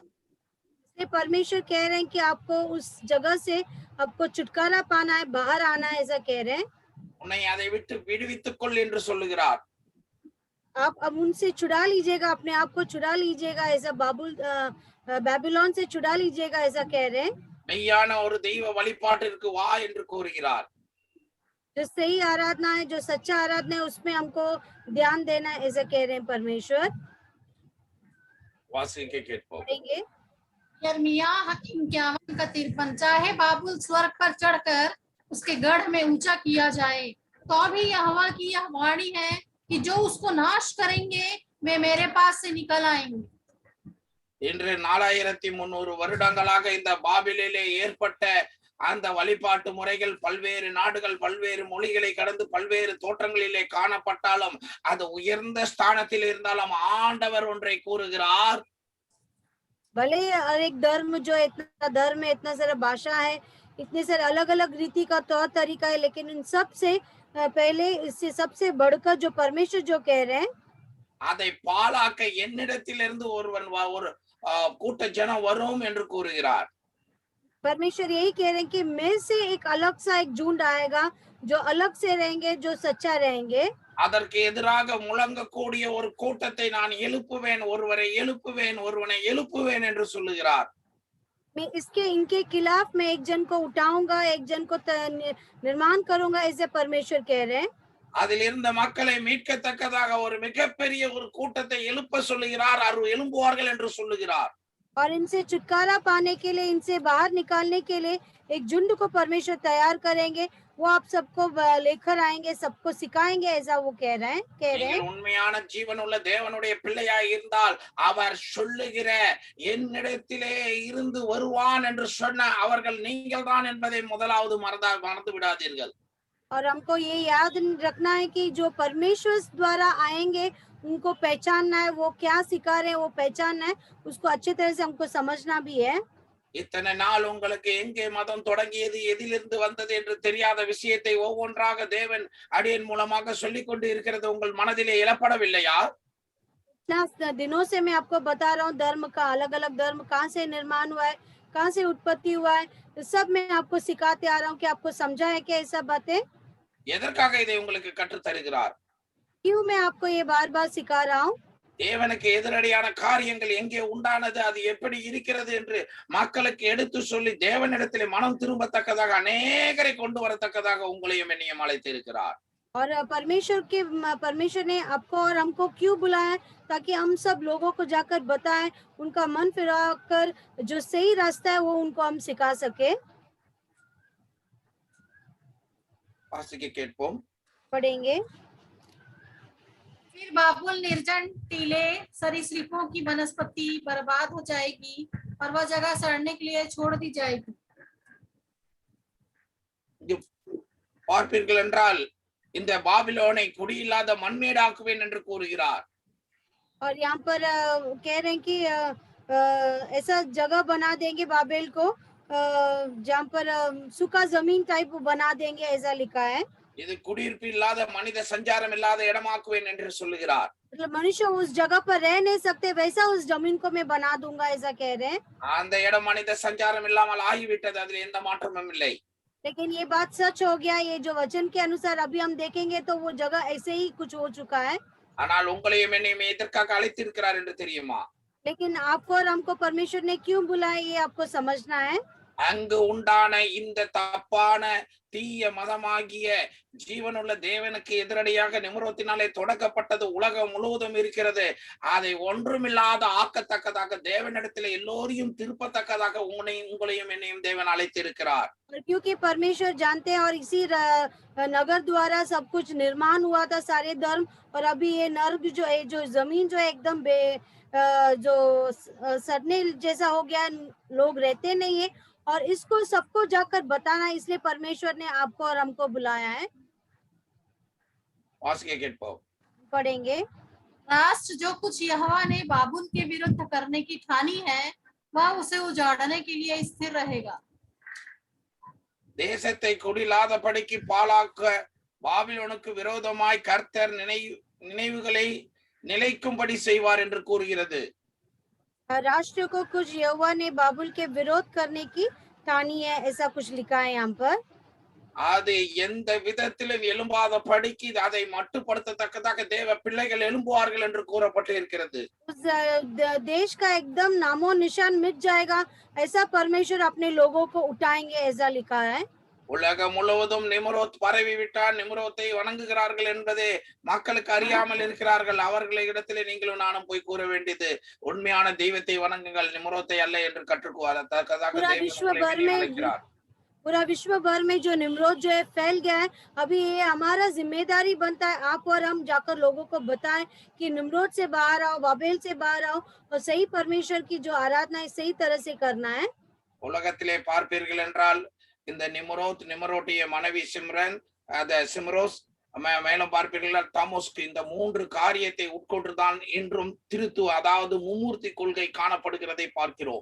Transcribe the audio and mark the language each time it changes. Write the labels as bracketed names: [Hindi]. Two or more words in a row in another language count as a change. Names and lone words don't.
[Hindi] परमेश्वर कह रहे हैं कि आपको उस जगह से आपको छुटकारा पाना है, बाहर आना है, ऐसा कह रहे हैं। [Tamil] உன்னை அதை விட்டு விடுவித்துக் கொள் என்று சொல்லுகிறார். [Hindi] आप अब उनसे छुड़ा लीजिएगा, अपने आप को छुड़ा लीजिएगा, ऐसा बाबिलोन से छुड़ा लीजिएगा, ऐसा कह रहे हैं। [Tamil] மெய்யான ஒரு தெய்வ வழிபாட்டிற்கு வா என்று கூறுகிறார். [Hindi] जो सही आराधना है, जो सच्चा आराधना है, उसमें हमको ध्यान देना है, ऐसा कह रहे हैं परमेश्वर। [Tamil] வாசிக்க கேட்போம். [Hindi] यिर्मयाह 51:53, चाहे बाबुल स्वर्ग पर चढ़कर उसके गढ़ में ऊंचा किया जाए, तो भी यहोवा की यह वाणी है कि जो उसको नाश करेंगे वे मेरे पास से निकल आएंगे। [Tamil] இன்று 4300 வருடங்களாக இந்த பாபிலிலே ஏற்பட்ட அந்த வழிபாட்டு முறைகள் பல்வேறு நாடுகள், பல்வேறு மொழிகளை கடந்து பல்வேறு தோற்றங்களிலே காணப்பட்டாலும், அது உயர்ந்த ஸ்தானத்தில் இருந்தாலும் ஆண்டவர் ஒன்றை கூறுகிறார். [Hindi] भले हर एक धर्म, जो इतना धर्म है, इतना सारा भाषा है, इतने सारे अलग अलग रीति का तौर तरीका है, लेकिन इन सब से पहले, इससे सबसे बढ़कर जो परमेश्वर जो कह रहे हैं, [Tamil] அதை பாழாக்க என்னிடத்திலிருந்து ஒரு கூட்ட ஜனம் வரும் என்று கூறுகிறார். [Hindi] परमेश्वर यही कह रहे हैं कि मैं से एक अलग सा एक झुंड आएगा, जो अलग से रहेंगे, जो सच्चा रहेंगे। [Tamil] அதற்கு எதிராக முழங்கக்கூடிய ஒரு கூட்டத்தை நான் எழுப்புவேன், ஒருவனை எழுப்புவேன் என்று சொல்லுகிறார். [Hindi] मैं इनके खिलाफ मैं एक जन को उठाऊंगा, एक जन को निर्माण करूंगा, ऐसे परमेश्वर कह रहे हैं। [Tamil] அதில் இருந்த மக்களை மீட்கத்தக்கதாக ஒரு மிகப்பெரிய ஒரு கூட்டத்தை எழுப்ப சொல்லுகிறார். அவர் எழும்புவார்கள் என்று சொல்லுகிறார். [Hindi] और इनसे छुटकारा पाने के लिए, इनसे बाहर निकालने के लिए एक झुंड को परमेश्वर तैयार करेंगे। वो आप सबको लेकर आएंगे, सबको सिखाएंगे, ऐसा वो कह रहे हैं। [Tamil] உண்மையான ஜீவனுள்ள தேவனுடைய பிள்ளையாய் இருந்தால் அவர் சொல்லுகிற என்னிடத்திலே இருந்து வருவான் என்று சொன்ன அவர்கள் நீங்கள் தான் என்பதை முதலாவது மறந்து விடாதீர்கள். [Hindi] और हमको ये याद रखना है कि जो परमेश्वर द्वारा आएंगे, उनको पहचानना है, वो क्या सिखा रहे हैं वो पहचानना है, उसको अच्छी तरह से हमको समझना भी है। [Tamil] இத்தனை நாள் உங்களுக்கு எங்கே மதம் தொடங்கியது, எதிலிருந்து வந்தது என்று தெரியாத விஷயத்தை ஒவ்வொன்றாக தேவன் அடியன் மூலமாக சொல்லிக் கொண்டு இருக்கிறது உங்கள் மனதிலே எழப்படவில்லையா? [Hindi] इतना दिनों से मैं आपको बता रहा हूँ धर्म का, अलग अलग धर्म कहाँ से निर्माण हुआ है, कहाँ से उत्पत्ति हुआ है, तो सब मैं आपको सिखाते आ रहा हूँ कि आपको समझा है क्या ये सब बातें? [Tamil] எதற்காக இதை உங்களுக்கு கற்றுத் தருகிறார்? [Hindi] क्यों मैं आपको ये बार बार सिखा रहा हूँ? [Tamil] தேவனுக்கு எதிரடியான காரியங்கள் எங்கே உண்டானது, அது எப்படி இருக்கிறது என்று மக்களுக்கு எடுத்து சொல்லி தேவனிடத்திலே மனம் திரும்பத்தக்கதாக அநேகரை கொண்டு வரத்தக்கதாக உங்களையும் என்னையும் அழைத்திருக்கிறார். [Hindi] और परमेश्वर ने आपको और हमको क्यों बुलाया है? ताकि हम सब लोगों को जाकर बताएं, उनका मन फिरा कर जो सही रास्ता है वो उनको हम सिखा सके। [Tamil] வாசிக்க கேட்போம். [Hindi] पढ़ेंगे। फिर बाबुल निर्जन टीले सरीसृपों की वनस्पति बर्बाद हो जाएगी और वह जगह सड़ने के लिए छोड़ दी जाएगी। [Tamil] பார்ப்பீர்கள் என்றால் இந்த பாபிலோனை குடியில்லாத மண்மேடாக்குவேன் என்று கூறுகிறார். [Hindi] और यहाँ पर कह रहे हैं कि ऐसा जगह बना देंगे बाबेल को, जहाँ पर सूखा जमीन टाइप बना देंगे, ऐसा लिखा है। [Tamil] இது குடியிருப்பு இல்லாத மனித சஞ்சாரம் இல்லாத இடமாக்குவேன் என்று சொல்லுகிறார். [Hindi] मतलब मनुष्य उस जगह पर रह नहीं सकते, वैसा उस जमीन को मैं बना दूंगा, ऐसा कह रहे हैं। [Tamil] அந்த இடம் மனித சஞ்சாரம் இல்லாமல் ஆகிவிட்டது, அதில் எந்த மாற்றமும் இல்லை. [Hindi] लेकिन ये बात सच हो गया, ये जो वचन के अनुसार अभी हम देखेंगे तो वो जगह ऐसे ही कुछ हो चुका है। [Tamil] ஆனால் உங்களையும் என்னையும் எதற்காக அழைத்திருக்கிறார் என்று தெரியுமா? [Hindi] लेकिन आपको और हमको परमेश्वर ने क्यों बुलाया, ये आपको समझना है। [Tamil] அங்கு உண்டான இந்த தப்பான தீய மதமாகிய ஜீவனுள்ள தேவனுக்கு எதிரடியாக நிமிரோத்தினாலே தொடக்கப்பட்டது உலகம் முழுவதும் இருக்கிறது. அதை ஒன்றுமில்லாத ஆக்கத்தக்கதாக தேவனிடத்தில் எல்லோரையும் திருப்பத்தக்கதாக உங்களையும் என்னையும் தேவன் அழைத்திருக்கிறார். [Hindi] क्योंकि परमेश्वर जानते हैं और इसी नगर द्वारा सब कुछ निर्माण हुआ था, सारे धर्म, और अभी ये नर्क जो है, जो जमीन जो है एकदम जो सड़ने जैसा हो गया, लोग रहते नहीं है, और इसको सबको जाकर बताना, इसलिए परमेश्वर ने आपको और हमको बुलाया है। [Tamil] வாசிக்க கேட்போம். [Hindi] पढ़ेंगे। राष्ट्र जो कुछ यहोवा ने बाबुल के विरुद्ध करने की ठानी है, वह उसे उजाड़ने के लिए स्थिर रहेगा। [Tamil] தேசத்தை குடிலாதபடிக்கு பாழாக்க பாபிலோனுக்கு விரோதமாய் கர்த்தர் நினைவுகளை நிலைக்கும்படி செய்வார் என்று கூறுகிறது. [Hindi] राष्ट्र को कुछ यहोवा ने बाबुल के विरोध करने की ठानी है, ऐसा कुछ लिखा है यहाँ पर। [Tamil] அது எந்த விதத்திலும் எழும்பாத படிக்கு அதை மட்டுப்படுத்தத்தக்கதாக தேவ பிள்ளைகள் எழும்புவார்கள் என்று கூறப்பட்டு இருக்கிறது. [Hindi] उस देश का एकदम नामो निशान मिट जाएगा, ऐसा परमेश्वर अपने लोगों को उठाएंगे, ऐसा लिखा है। [Tamil] உலகம் முழுவதும் நிம்ரோத் பரவி விட்டார், நிம்ரோத்தை வணங்குகிறார்கள் என்பதே மக்களுக்கு அறியாமல் இருக்கிறார்கள். அவர்களை இடத்திலே நீங்களும் நானும் போய் கூற வேண்டியது, உண்மையான தெய்வத்தை வணங்குங்கள், நிம்ரோத்தை அல்ல என்று கற்றுக்கொள்ளத்தக்கதாக [Hindi] पूरा विश्व भर में जो निम्रोद जो है फैल गया है, अभी ये हमारा जिम्मेदारी बनता है, आप और हम जाकर लोगों को बताएं कि निम्रोद से बाहर आओ, बाबेल से बाहर आओ, और सही परमेश्वर की जो आराधना है सही तरह से करना है। [Tamil] உலகத்திலே பார்ப்பீர்கள் என்றால் இந்த நிமரோட்டிய மனைவி சிம்ரன், சிம்ரோஸ், மேலும் பார்ப்பீர்கள் தாமோஸ்க்கு, இந்த மூன்று காரியத்தை உட்கொண்டுதான் இன்றும் திருத்துவ, அதாவது மும்மூர்த்தி கொள்கை காணப்படுகிறதை பார்க்கிறோம்.